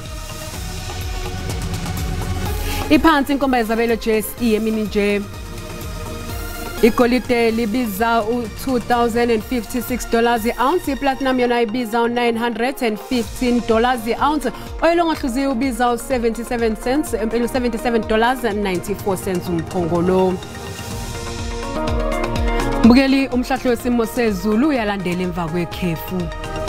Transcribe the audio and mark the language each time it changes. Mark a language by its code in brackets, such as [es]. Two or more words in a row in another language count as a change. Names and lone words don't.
[zu] Iphansi inkomba yezabelo JSE emini nje. Igolide libiza $2,056 i-ounce, iplatinum yona ibiza $915 i-ounce, oil ongahluziwe ubiza $77.94 umphongolo. Mbukeli umhlahlo wesimo sezulu uyalandela emva kwekhefu.